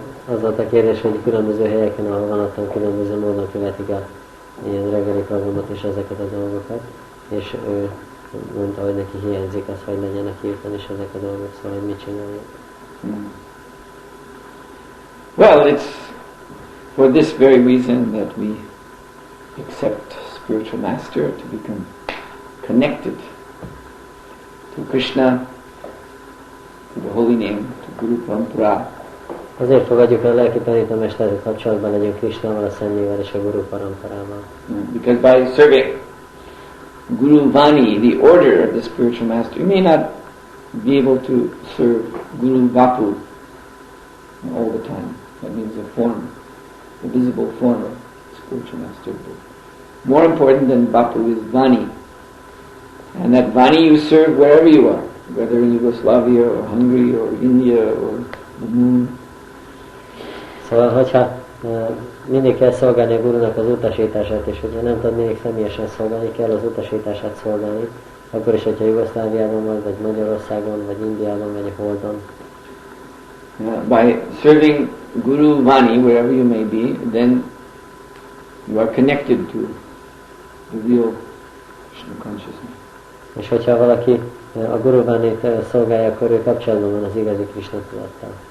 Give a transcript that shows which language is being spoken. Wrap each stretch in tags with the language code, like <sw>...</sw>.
<hu>Az volt a kérdés, hogy különböző helyeken, ahol van ottan, különböző módon követik a ilyen reggeli programot és ezeket a dolgokat, és ő mondta, hogy neki hiányzik az, hogy legyenek írtan is ezek a dolgok, szóval hogy mit csinálják.</hu> <en>Well, it's for this very reason that we accept spiritual master to become connected to Krishna, to the holy name, to Guru Parampara.</en> <hu>Azért fogadjuk el a lelki tanítómesterrel kapcsolatban legyünk Krishnával, a Szentnével és a Guru Paramparával.</hu> <en>Because by serving Guru Vani, the order of the spiritual master, you may not be able to serve Guru Vapu all the time. That means the form, the visible form of spiritual master. But more important than Vapu is Vani. And that Vani you serve wherever you are, whether in Yugoslavia or Hungary or India or the moon.</en> <hu>Szóval, hogyha mindig kell szolgálni a Gurunak az utasítását, és hogyha nem tud mindig személyesen szolgálni, kell az utasítását szolgálni, akkor is, hogyha Jugoszláviában vagy, vagy Magyarországon, vagy Indiában, vagy a Holdon.</hu> <en>By serving Guru Vani, wherever you may be, then you are connected to the real Krishna consciousness.</en> <hu>És hogyha valaki a Guru Vanit szolgálja, akkor ő kapcsolatban van az igazi Krishna tudattal.</hu>